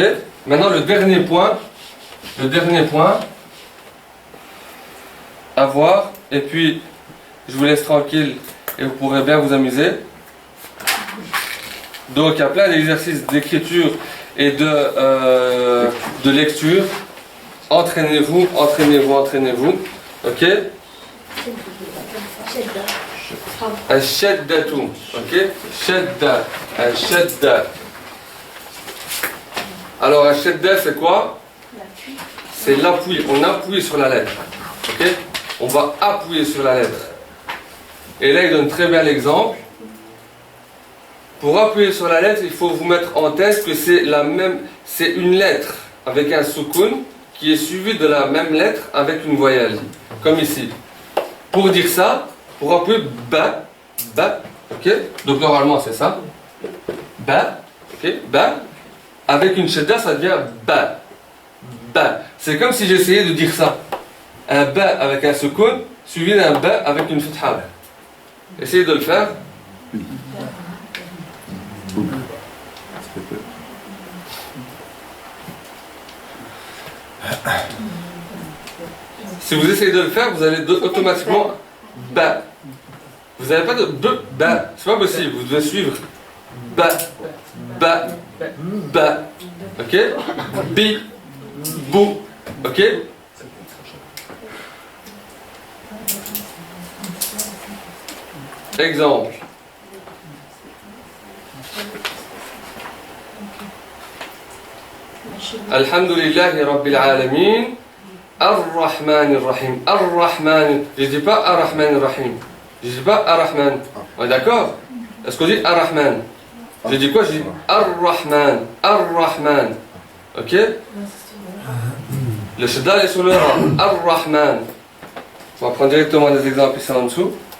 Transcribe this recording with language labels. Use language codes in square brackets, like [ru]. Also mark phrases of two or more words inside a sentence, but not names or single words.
[fr] Maintenant le dernier point à voir. Et puis je vous laisse tranquille et vous pourrez bien vous amuser. Donc il y a plein d'exercices d'écriture et de lecture. Entraînez-vous. Ok? [ar] الشدة. Ok? شدة. الشدة. [fr] Alors al-shadda c'est quoi? C'est l'appui. On appuie sur la lettre. Ok? On va appuyer sur la lettre. Et là il donne très bien l'exemple. Pour appuyer sur la lettre, il faut vous mettre en tête que c'est une lettre avec un soukoun qui est suivi de la même lettre avec une voyelle, comme ici. Pour dire ça, pour appuyer ba, ok? Donc normalement c'est ça, ba, ok? Ba, avec une shadda ça devient ba. C'est comme si j'essayais de dire ça, un ba avec un soukoun suivi d'un ba avec une fatha. Essayez de le faire. Si vous essayez de le faire, vous allez automatiquement ba. Vous n'avez pas de ba. C'est pas possible. Vous devez suivre ba. Ok? Bi, bou. Ok? Exemple. [ar] الحمد لله رب العالمين. الرحمن الرحيم. الرحمن. [fr] Je ne dis pas [ar] الرحمن الرحيم. [fr] Je ne dis pas Ar-Rahman. On est d'accord? Est-ce qu'on dit Ar-Rahman? Je dis quoi? Je dis Ar-Rahman. Ar-Rahman. Ok? Le shadda est sur le ra. Ar-Rahman. On va prendre directement des exemples ici en dessous.